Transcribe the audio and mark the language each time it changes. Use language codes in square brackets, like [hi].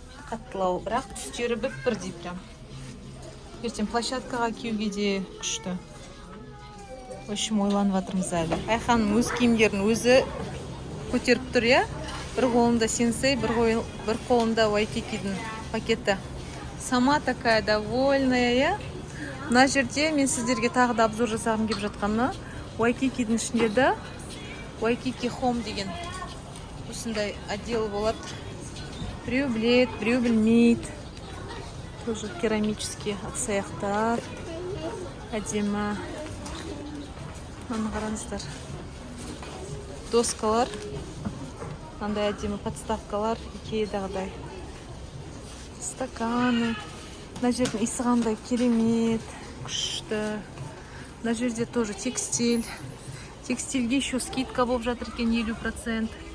[kk] Қаттылау, бірақ түстері бірдей прям. Ертең площадкаға киюге де күшті. В общем, ойланып жатырмыз әлі. Айханның өз киімдерін өзі көтеріп тұр, иә? Бір қолында сенсей, бір қолында Waikiki-дің пакеті. [ru] Сама такая довольная, иә? [kk] Мына жерде мен сіздерге тағы да обзор жасағым келіп жатқаны. Waikiki-дің ішінде де Waikiki Home деген осындай отдел болады. Біреу білет, біреу білмейді. Тоже керамический ыдыс-аяқтар. Әдемі. Мына қараңыздар. Доскалар. Мынандай әдемі подставкалар. Икеядағыдай. Стаканы. Мына жердің иісі қандай керемет. Күшті. Мына жерде тоже текстиль. Текстильге еще скидка болып жатыр екен 50%.